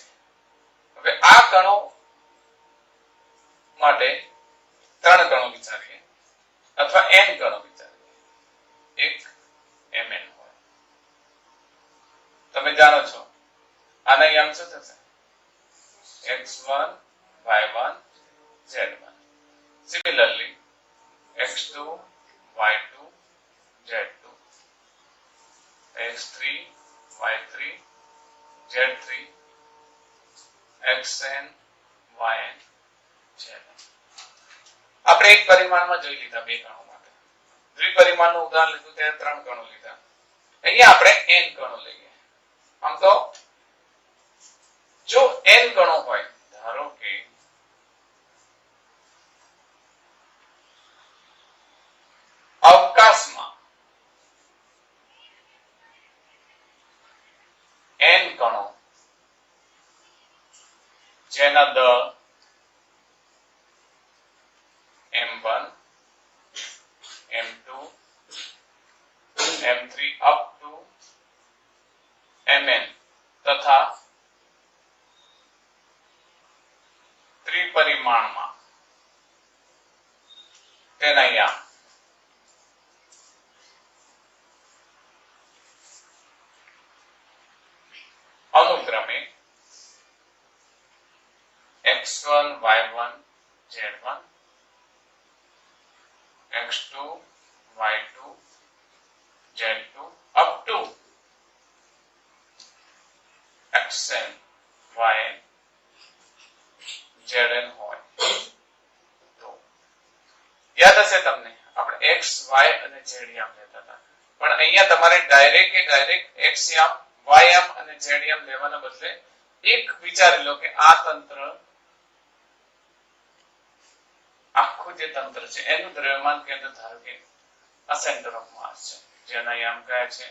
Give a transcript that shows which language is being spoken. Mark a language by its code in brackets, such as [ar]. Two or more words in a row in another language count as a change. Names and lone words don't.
[gu] હવે આ કણો માટે 3 કણો વિચારીએ અથવા n કણો વિચારીએ. એક mn હોય. તમે જાણો છો આના યામ શું થશે? x1 y1 z1. Similarly x2 y2 z2, x3 y3 z3, xn yn zn. આપણે એક પરિમાણમાં જોઈ લીધા બે કણો માટે. દ્વિપરિમાણનું ઉદાહરણ લીધું ત્યારે 3 કણો લીધા. અહીંયા આપણે n કણો લઈએ. આમ તો જો n કણો હોય, ધારો કે અવકાશમાં n કણો જેના દળ m1 m2 m3 [en] up to [gu] mn તથા ત્રિપરિમાણમાં તેના યામ અનુક્રમે x1 y1 z1, x2 y2 z2 [en] up to [gu] xn yn zn હોય. તો યાદ હશે તમને આપણે x y અને z યામ લેતા હતા, પણ અહીંયા તમારે ડાયરેક્ટ x યામ y યામ અને z યામ લેવાના બદલે એક વિચારી લો કે આ તંત્ર આખું જે તંત્ર છે એનું દ્રવ્યમાન કેન્દ્ર ધારો કે આ [en] center of mass [gu] છે જેના યામ કયા છે?